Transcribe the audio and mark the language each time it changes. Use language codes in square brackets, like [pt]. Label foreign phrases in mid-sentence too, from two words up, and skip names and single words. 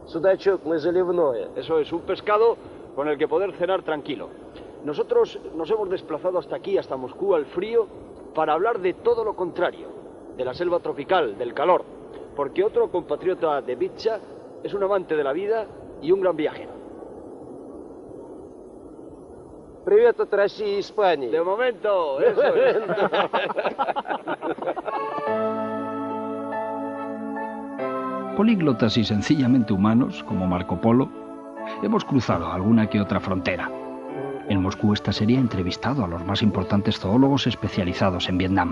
[ru] Судачок мы заливное. [es] Eso es, un pescado con el que poder cenar tranquilo. Nosotros nos hemos desplazado hasta aquí, hasta Moscú, al frío, para hablar de todo lo contrario, de la selva tropical, del calor, porque otro compatriota de Vitcha es un amante de la vida y un gran viajero. [ru] Привет от России и Испании. [es] De momento, eso es. Políglotas y sencillamente humanos, como Marco Polo, hemos cruzado alguna que otra frontera. En Moscú esta serie ha entrevistado a los más importantes zoólogos especializados en Vietnam.